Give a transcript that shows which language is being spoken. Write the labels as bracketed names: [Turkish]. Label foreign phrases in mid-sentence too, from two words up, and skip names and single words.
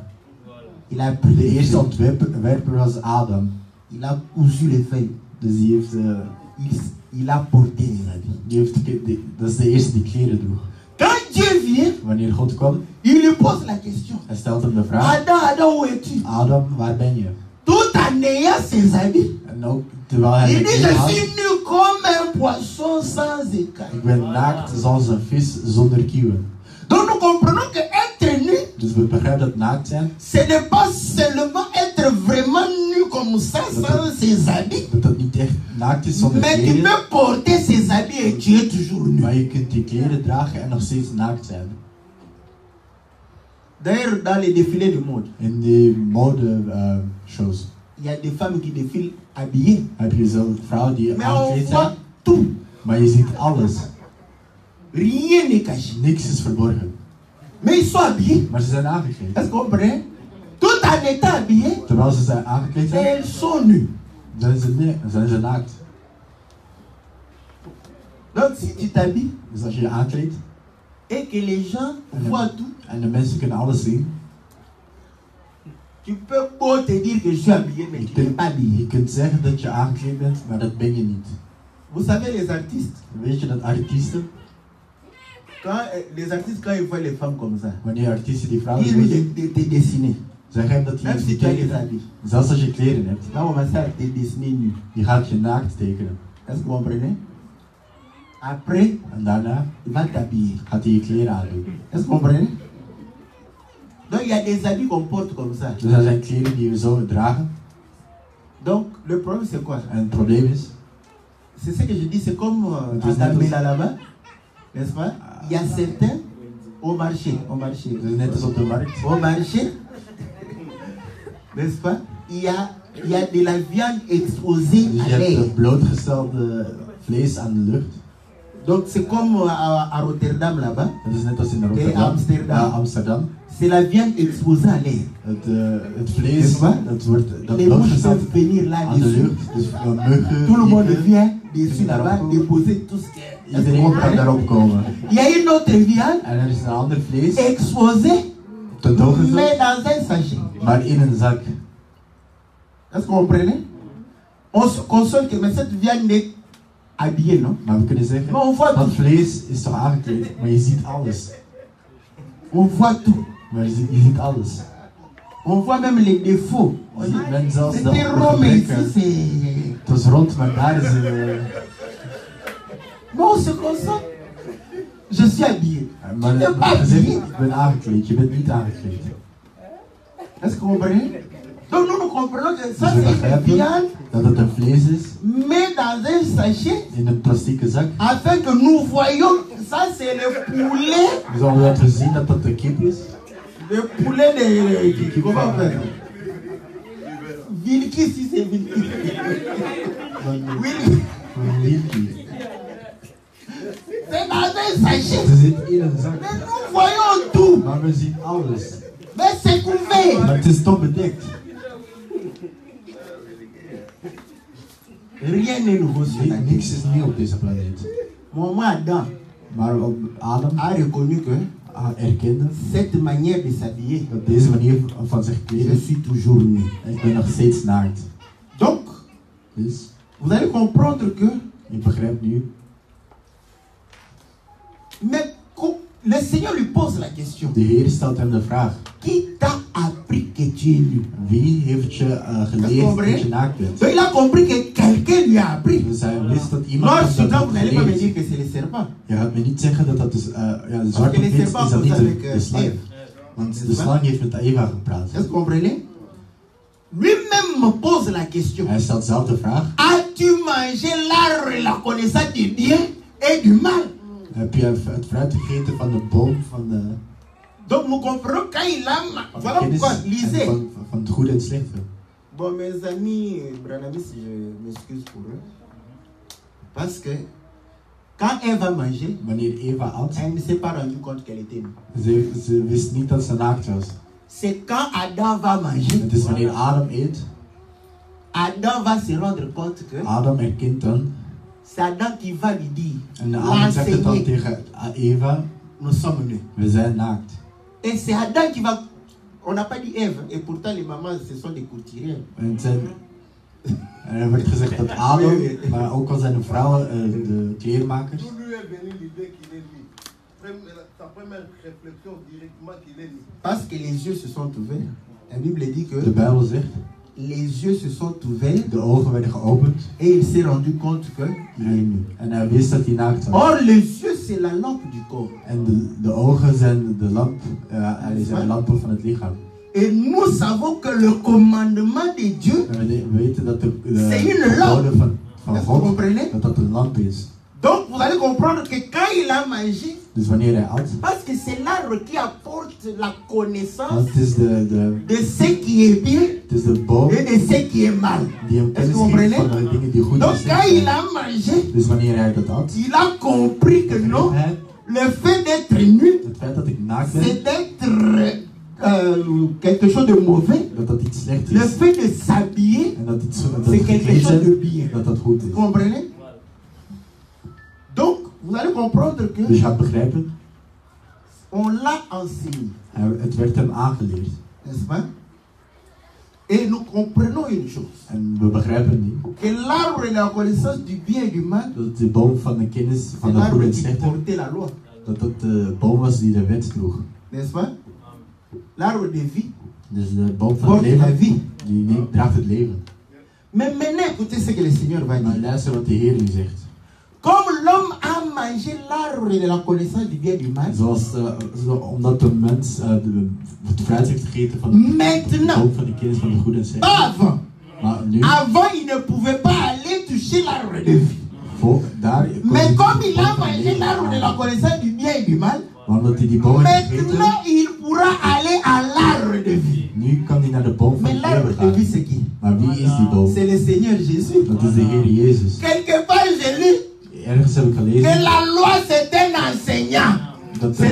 [French] Il a pris De les [Dutch] eerste [French] feuilles. [Dutch] ontwerper was Adam. [French] Il a cousu les feuilles. [Dutch] Dus die heeft, [French] Il a porté les habits. [Dutch] dat is de eerste die kleren droeg. [French] Quand Dieu vient, [Dutch] Wanneer God kwam, [French] il lui pose la question. [Dutch] hij stelt hem de vraag: [French] Adam, où es-tu? [Dutch] Adam, waar ben je? [French] Tout en ayant ses habits. [Dutch] En ook terwijl hij [French] Il [Dutch] zijn dit, kleren [French] je [Dutch] had, [French] suis nu comme un poisson sans écailles. [Dutch] ik ben naakt zoals een vis zonder kieuwen. [French] Donc nous comprenons que être nu, [Dutch] Dus we begrijpen dat naakt zijn, [French] ce n'est pas seulement être vraiment nu comme ça, sans ses habits. [Dutch] dat niet echt naakt is zonder [French] Mais tu [Dutch] kleren, [French] peux porter ses habits et tu es toujours nu. [Dutch] maar je kunt die kleren dragen en nog steeds naakt zijn. [French] D'ailleurs, dans les défilés de mode, [Dutch] In die mode shows [French] il y a des femmes qui défilent habillées. [Dutch] heb je zo'n vrouw die [French] Mais on [Dutch] aangekleed zijn, [French] voit tout. [Dutch] maar je ziet alles. [French] Rien n'est caché. [Dutch] Niks is verborgen. [French] Mais ils sont habillés. [Dutch] Maar ze zijn aangekleed. [French] Est-ce qu'on comprend? Tout en étant habillés, [Dutch] Terwijl ze zijn aangekleed zijn, [French] elles sont nues. [Dutch] dan zijn ze naakt. [French] Donc si tu t'habilles [Dutch] Dus als je je aankleedt [French] et que les gens voient tout, [Dutch] en de mensen kunnen alles zien, [French] tu peux beau te dire que je suis habillé, mais tu n'es pas habillé. [Dutch] je kunt zeggen dat je aangekleed bent, maar dat ben je niet. [French] Vous savez les artistes, [Dutch] Weet je dat artiesten, [French] les artistes quand ils voient les femmes comme ça, [Dutch] wanneer artiesten die vrouwen [French] ils [Dutch] zien, [French] lui te dessiner. [Dutch] zeggen hem dat [French] Même [Dutch] hij [French] si tu as les [Dutch] tekenen, [French] habits. [Dutch] zelfs als je kleren hebt, [French] Là on va ça te dessiner nu. [Dutch] die gaat je naakt tekenen. [French] Est-ce que vous comprenez? Après, [Dutch] En daarna [French] il va t'habiller. [Dutch] gaat hij je kleren aandoen. [French] Est-ce que vous comprenez? Donc il y a des habits qu'on porte comme ça. [Dutch] Dus er zijn kleren die we zo dragen. [French] Donc le problème c'est quoi? [Dutch] En het probleem is, [French] C'est ce que je dis, c'est comme Tu à sais, Damela là-bas, n'est-ce pas? Il y a certains au marché, [Dutch] het is net als op de markt. [French] au marché, n'est-ce pas? Il y a de la viande exposée [Dutch] Dus [French] à [Dutch] je hebt [French] l'air. [Dutch] blootgestelde vlees aan de lucht. [French] Donc c'est comme à Rotterdam là-bas, [Dutch] Dat is net als in [French] et [Dutch] Rotterdam. Amsterdam. Ja, Amsterdam. [French] C'est la viande exposée à l'air. [Dutch] Het vlees, dat [French] Les mouches [Dutch] blootgesteld [French] peuvent venir [Dutch] aan de [French] là-dessus. [Dutch] lucht. Dus muggen, [French] Tout le monde [Dutch] vliegen, [French] vient dessus là-bas, déposer tout ce qu'il y a. [Dutch] iedereen kan daarop komen. [French] Il y a une autre viande [Dutch] En er is een ander vlees, [French] exposée, [Dutch] tentoongesteld, [French] mais dans un sachet. [Dutch] maar in een zak. [French] Est-ce que vous comprenez? On se console que mais cette viande est habillée, non? [Dutch] Maar we kunnen zeggen, [French] Mais on voit [Dutch] dat [French] tout. [Dutch] vlees is toch aangekleed, maar je ziet alles. [French] On voit tout. [Dutch] Maar je ziet alles. [French] On voit même les défauts. [Dutch] Je ziet men zelfs de [French] C'était rond, mais ici [Dutch] gebreken. [French] c'est... [Dutch] Het was rond, maar daar is [French] Mais on se console. Je suis habillé. [Dutch] maar [French] Je n'es pas [Dutch] je zegt, [French] habillé. [Dutch] ik ben aangekleed, je bent niet aangekleed. [French] Est-ce que vous comprenez? Donc nous comprenons que ça [Dutch] Dus we [French] c'est une [Dutch] begrijpen [French] viande, [Dutch] dat het een vlees is, [French] mais dans un sachet, [Dutch] in een plastieke zak. [French] afin que nous voyions, ça c'est le poulet, [Dutch] We zullen laten zien dat dat de kip is. [French] le poulet de... Comment on fait? Vilki, si c'est Vilki. Oui. [Dutch] Een wilkie. [French] C'est dans un sachet. [Dutch] Ze zit in een zak. [French] Mais nous voyons tout. [Dutch] Maar we zien alles. [French] Mais c'est couvert. [Dutch] Maar het is toch bedekt. [French] Rien n'est nouveau sur la terre. [Dutch] Niks is nieuw op deze planeet. [French] Mon Adam [Dutch] Maar Adam [French] a reconnu que [Dutch] erkende [French] cette manière de s'habiller, [Dutch] dat deze manier van zich [French] je [Dutch] kleden, [French] suis toujours nu. [Dutch] ik ben nog steeds naakt. [French] Donc, [Dutch] Dus [French] vous allez comprendre que [Dutch] je begrijpt nu, [French] mais le Seigneur lui pose la question. [Dutch] de Heer stelt hem de vraag. [French] Qui t'a appris que tu es nu? [Dutch] Wie heeft je geleerd dat je naakt bent? [French] Donc il a compris que quelqu'un lui a appris. [Dutch] Dus hij wist dat iemand [French] Non, [Dutch] hem [French] sinon [Dutch] dat [French] vous n'allez pas me [Dutch] geleerd. [French] dire que c'est le serpent. [Dutch] Je gaat me niet zeggen dat dat is, ja, de [French] Parce [Dutch] zwarte [French] que les [Dutch] piet [French] serpents [Dutch] is dat niet [French] causent avec [Dutch] de slang. [French] Ève. [Dutch] Want de slang heeft met Eva gepraat. [French] Est-ce que vous comprenez? Lui-même me pose la question. [Dutch] Hij stelt zelf de vraag. [French] As-tu mangé l'arbre et la connaissance du bien et du mal? [Dutch] Heb je het fruit gegeten van de boom van de [French] Donc nous comprenons quand il a... Voilà [Dutch] kennis [French] pourquoi, [Dutch] en [French] lisez. [Dutch] van het goede en het slechte? [French] Bon, mes amis, Branamis, je m'excuse pour eux. Parce que quand elle va manger, [Dutch] Wanneer Eva at, [French] elle ne s'est pas rendu compte qu'elle était nue. [Dutch] ze wist niet dat ze naakt was. [French] C'est quand Adam va manger, [Dutch] Het is wanneer Adam eet, [French] Adam va se rendre compte que [Dutch] Adam erkent dan, [French] c'est Adam qui va lui dire, [Dutch] en Adam zegt het dan [French] l'enseigner, [Dutch] tegen Eva, [French] nous sommes nus. [Dutch] we zijn naakt. [French] Et c'est Adam qui va... On n'a pas dit Ève, et pourtant les mamans, ce sont des couturières. [Dutch] En er werd gezegd dat Adam, maar ook al zijn de vrouwen de kleermakers. [French] Parce que les yeux se sont ouverts. La Bible dit que [Dutch] De Bijbel zegt, [French] les yeux se sont ouverts [Dutch] de ogen werden geopend [French] et il s'est rendu compte que il est nu. [Dutch] en hij wist dat hij naakt was. [French] Or, les yeux, c'est la lampe du corps. [Dutch] En de ogen zijn de lamp, zijn de lampen van het lichaam. [French] Et nous savons que le commandement de Dieu, [Dutch] En we weten dat de [French] c'est une [Dutch] geboden [French] lampe. [Dutch] van [French] Est-ce que vous [Dutch] God, [French] comprenez? [Dutch] dat een lamp is. [French] Donc, vous allez comprendre que quand il a mangé, [Dutch] Dus wanneer hij at, [French] parce que c'est l'arbre qui apporte la connaissance [Dutch] want het is [French] de ce qui est bien [Dutch] het is de boom [French] et de ce qui est mal. [Dutch] die hem [French] Est-ce que [Dutch] kennis [French] vous [Dutch] geeft [French] comprenez? [Dutch] van de dingen die goed [French] Donc, [Dutch] en [French] quand [Dutch] slecht [French] il [Dutch] zijn. [French] a mangé, [Dutch] Dus wanneer hij dat at, [French] il a compris que non, [Dutch] hij [French] le fait d'être nu, [Dutch] het feit dat ik naakt ben, [French] c'est d'être quelque chose de mauvais, [Dutch] dat iets slecht [French] le [Dutch] is. [French] fait de s'habiller, [Dutch] En dat iets [French] c'est quelque chose de [Dutch] gekleed [French] bien. [Dutch] zijn, dat goed [French] Vous [Dutch] is. [French] comprenez? Donc, vous allez comprendre que [Dutch] Dus je gaat begrijpen, [French] on l'a enseigné, [Dutch] het werd hem aangeleerd. [French] n'est-ce pas? Et nous comprenons une chose, [Dutch] En we begrijpen niet [French] que l'arbre de la connaissance du bien et du mal, [Dutch] dat de boom van de kennis [French] c'est [Dutch] van de goede [French] l'arbre [Dutch] en [French] qui [Dutch] slechte, [French] portait la loi, [Dutch] dat dat de boom was die de wet droeg. [French] n'est-ce pas? L'arbre de vie [Dutch] Dus de boom van het [French] porte la [Dutch] leven, [French] vie. [Dutch] die draagt het leven. [French] Mais maintenant, écoutez ce que le Seigneur va [Dutch] Maar [French] dire. [Dutch] luister wat de Heer nu zegt. [French] Comme l'homme a mangé l'arbre de la connaissance du bien et du mal, [Dutch] Omdat de mens het fruit heeft gegeten van de boom van de kennis van de goede en slechte. [French] pas avant. [Dutch] Maar nu, [French] Avant, il ne pouvait pas aller toucher l'arbre de vie. [Dutch] daar [French] Mais comme il a mangé l'arbre de la connaissance du bien et du mal, [Dutch] maar omdat hij die boom heeft gegeten, [French] maintenant il pourra aller à l'arbre de vie. [Dutch] nu kan hij naar de boom van [French] Mais [Dutch] het [French] l'arbre [Dutch] leven [French] de vie, [Dutch] gaan. [French] c'est qui? [Dutch] Maar wie is die boom? [French] C'est le Seigneur Jésus. [Dutch] Dat is de Heer Jezus. [French] Quelque part, j'ai lu [Dutch] Ergens heb ik [French] que [Dutch] gelezen [French] la loi, c'est un enseignant. [Dutch] dat de